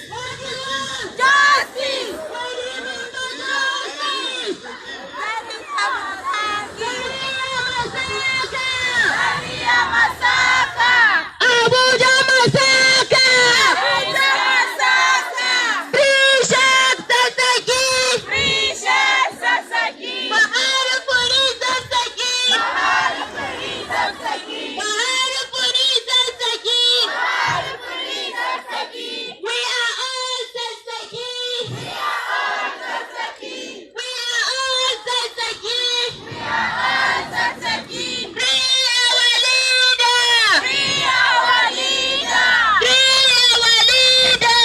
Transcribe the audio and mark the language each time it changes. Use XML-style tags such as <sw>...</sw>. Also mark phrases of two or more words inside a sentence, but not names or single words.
<en>Justice! Abuja Masaka! Abuja Masaka! Free Sheikh Zakzaki! Free Sheikh Zakzaki! Bahar Puri Zakzaki! Bahar Puri Zakzaki! Bahar Puri Zakzaki! Bahar Puri Zakzaki! We are all Zakzaki! We are all Zakzaki! We are all Zakzaki! We are all Zakzaki! Free our leader! Free our leader! Free our leader!</en>